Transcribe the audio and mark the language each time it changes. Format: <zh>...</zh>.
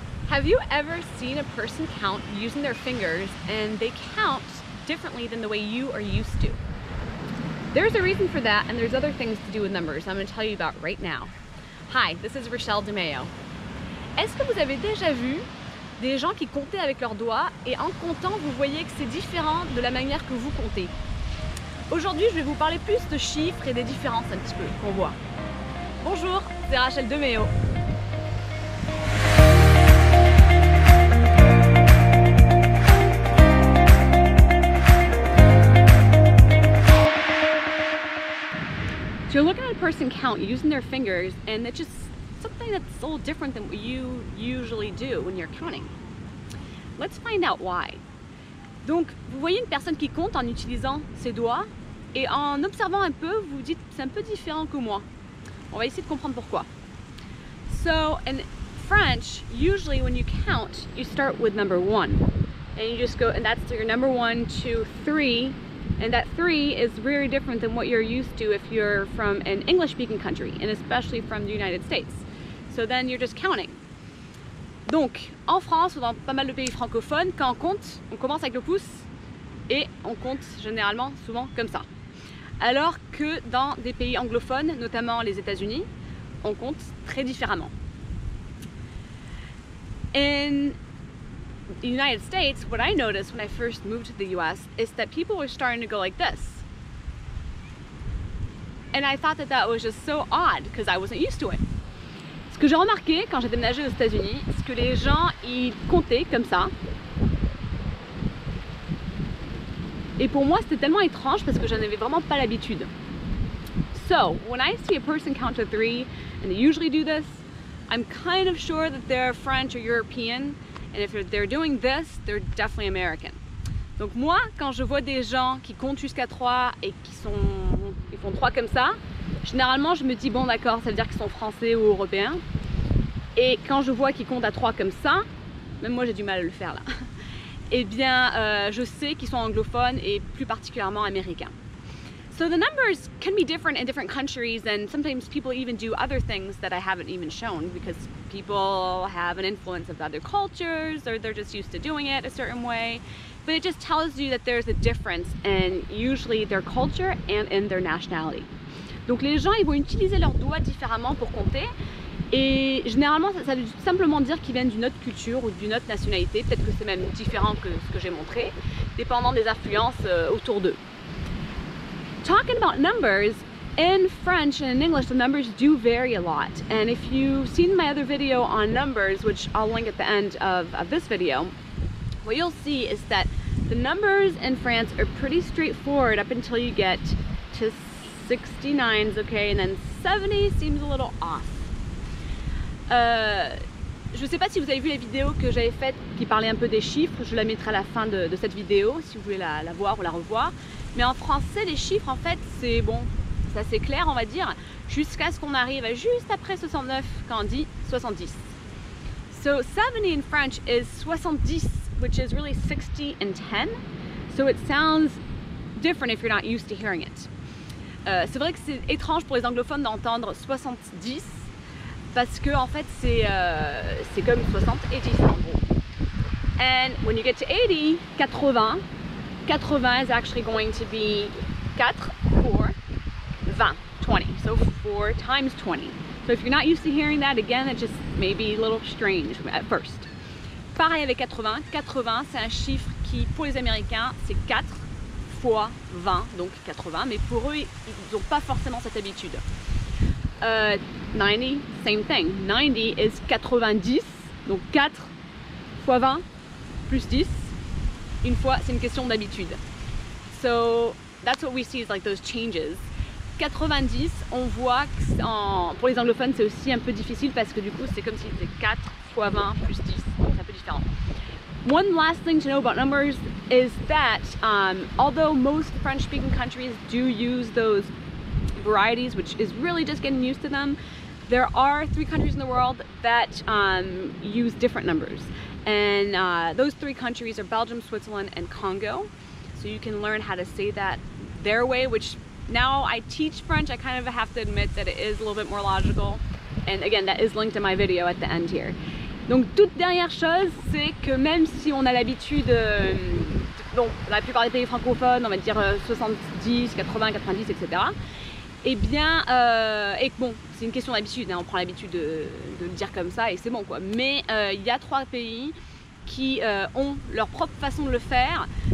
<en>Have you ever seen a person count using their fingers and they count differently than the way you are used to? There's a reason for that, and there's other things to do with numbers I'm going to tell you about right now. Hi, this is Rochelle DeMayo.</en> <fr>Est-ce que vous avez déjà vu des gens qui comptaient avec leurs doigts et en comptant vous voyez que c'est différent de la manière que vous comptez? Aujourd'hui je vais vous parler plus de chiffres et des différences un petit peu qu'on voit. Bonjour, c'est Rochelle DeMayo.</fr> <en>So you're looking at a person count using their fingers, and it's just something that's a little different than what you usually do when you're counting. Let's find out why.</en> <fr>Donc, vous voyez une personne qui compte en utilisant ses doigts, et en observant un peu, vous vous dites c'est un peu différent que moi. On va essayer de comprendre pourquoi.</fr> <en>So, in French, usually when you count, you start with number 1. And you just go, and that's your number 1, 2, 3. And that 3 is very different than what you're used to if you're from an English-speaking country, and especially from the United States. So then you're just counting.</en> <fr>Donc, en France ou dans pas mal de pays francophones, quand on compte, on commence avec le pouce et on compte généralement souvent comme ça. Alors que dans des pays anglophones, notamment les États-Unis, on compte très différemment.</fr> <en>In the United States, what I noticed when I first moved to the US is that people were starting to go like this. And I thought that was just so odd because I wasn't used to it.</en> <fr>Ce que j'ai remarqué quand j'ai déménagé aux États-Unis, c'est que les gens, ils comptaient comme ça. Et pour moi, c'était tellement étrange parce que je n'avais vraiment pas l'habitude.</fr> <en>So, when I see a person count to 3, and they usually do this, I'm kind of sure that they're French or European. And if they're doing this, they're definitely American.</en> <fr>Donc moi, quand je vois des gens qui comptent jusqu'à 3 et ils font 3 comme ça, généralement je me dis bon d'accord, ça veut dire qu'ils sont français ou européens. Et quand je vois qu'ils comptent à 3 comme ça, même moi j'ai du mal à le faire là, eh bien je sais qu'ils sont anglophones et plus particulièrement américains.</fr> <en>So the numbers can be different in different countries, and sometimes people even do other things that I haven't even shown because people have an influence of other cultures or they're just used to doing it a certain way. But it just tells you that there's a difference in usually their culture and in their nationality.</en> <fr>Donc les gens ils vont utiliser leurs doigts différemment pour compter, et généralement ça veut simplement dire qu'ils viennent d'une autre culture ou d'une autre nationalité. Peut-être que c'est même différent que ce que j'ai montré, dépendant des influences autour d'eux.</fr> <en>Talking about numbers, in French and in English, the numbers do vary a lot. And if you've seen my other video on numbers, which I'll link at the end of this video, what you'll see is that the numbers in France are pretty straightforward up until you get to 69s, okay, and then 70 seems a little off.</en> <fr>Je ne sais pas si vous avez vu la vidéo que j'avais faite qui parlait un peu des chiffres, je la mettrai à la fin de cette vidéo si vous voulez la voir ou la revoir. Mais en français, les chiffres, en fait, c'est bon, c'est assez clair, on va dire, jusqu'à ce qu'on arrive à juste après 69 quand on dit 70.</fr> <en>So 70 in French is 70, which is really 60 and 10. So it sounds different if you're not used to hearing it.</en> <fr>C'est vrai que c'est étrange pour les anglophones d'entendre 70 parce que en fait c'est comme 60 et 10 en gros.</fr> <en>And when you get to 80, 80 is actually going to be 4 pour 20, 20. So 4 times 20. So if you're not used to hearing that, again, it just may be a little strange at first.</en> <fr>Pareil avec 80. 80, c'est un chiffre qui, pour les Américains, c'est 4 fois 20, donc 80. Mais pour eux, ils n'ont pas forcément cette habitude. 90,</fr> <en>same thing. 90 is 90,</en> <fr>donc 4 fois 20 plus 10. Une fois, c'est une question d'habitude.</fr> <en>So that's what we see is like those changes.</en> <fr>90, on voit que pour les anglophones c'est aussi un peu difficile parce que du coup c'est comme si c'était 4 fois 20 plus 10, donc c'est un peu différent.</fr> <en>One last thing to know about numbers is that although most French-speaking countries do use those varieties, which is really just getting used to them, there are 3 countries in the world that use different numbers. And those 3 countries are Belgium, Switzerland, and Congo. So you can learn how to say that their way, which now I teach French, I kind of have to admit that it is a little bit more logical. And again, that is linked in my video at the end here.</en> <fr>Donc toute dernière chose, c'est que même si on a l'habitude, donc dans la plupart des pays francophones, on va dire 70, 80, 90, etc. Et bien, et bon, c'est une question d'habitude, hein, on prend l'habitude de le dire comme ça et c'est bon quoi. Mais il y a 3 pays qui ont leur propre façon de le faire.</fr>